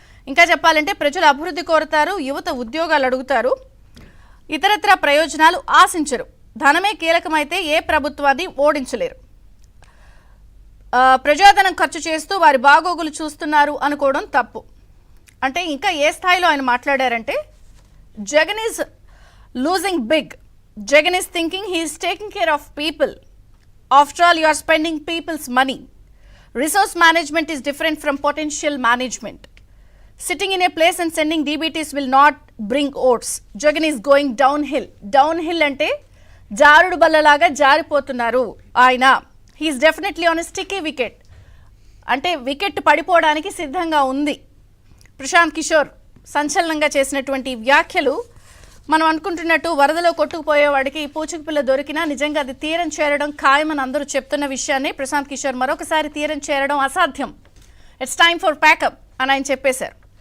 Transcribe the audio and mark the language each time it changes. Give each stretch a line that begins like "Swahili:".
Telugu: ఇంకా చెప్పాలంటే ప్రజలు అభివృద్ధి కోరుతారు, యువత ఉద్యోగాలు అడుగుతారు, ఇతరత్ర ప్రయోజనాలు ఆశించరు. ధనమే కీలకమైతే ఏ ప్రభుత్వాన్ని ఓడించలేరు. ప్రజాధనం ఖర్చు చేస్తూ వారి బాగోగులు చూస్తున్నారు అనుకోవడం తప్పు. అంటే ఇంకా ఏ స్థాయిలో ఆయన మాట్లాడారంటే,
English: Jagan is losing big. Jagan is thinking he is taking care of people. After all, you are spending people's money. Resource management is different from potential management. Sitting in a place and sending DBTs will not bring oats. Jagan is going downhill.
Telugu: Downhill ante jarudu ballalaga jaaripotunnaru ayana.
English: He is definitely on a sticky wicket.
Telugu: Ante wicket padipodaniki siddhanga undi. Prashant Kishore సంచలనంగా చేసినటువంటి వ్యాఖ్యలు మనం అనుకుంటున్నట్టు వరదలో కొట్టుకుపోయేవాడికి పూచిక పిల్ల దొరికినా నిజంగా అది తీరం చేరడం ఖాయమని అందరూ చెప్తున్న విషయాన్ని ప్రశాంత్ కిషోర్ మరొకసారి తీరం చేరడం అసాధ్యం,
English: it's time for pack up
Telugu: అని ఆయన చెప్పేశారు.